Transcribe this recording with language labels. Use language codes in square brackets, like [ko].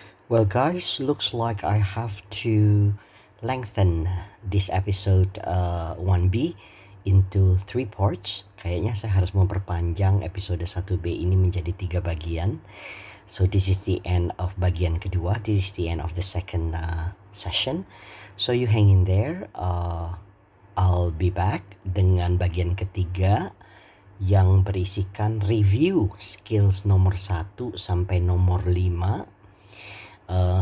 [en] Well guys, looks like I have to lengthen this episode 1B into 3 parts. [id] Kayaknya saya harus memperpanjang episode 1B ini menjadi 3 bagian. [en] So this is the end of [id] bagian kedua. [en] This is the end of the second session. So you hang in there. I'll be back [id] dengan bagian ketiga yang berisikan review skills nomor 1 sampai nomor 5.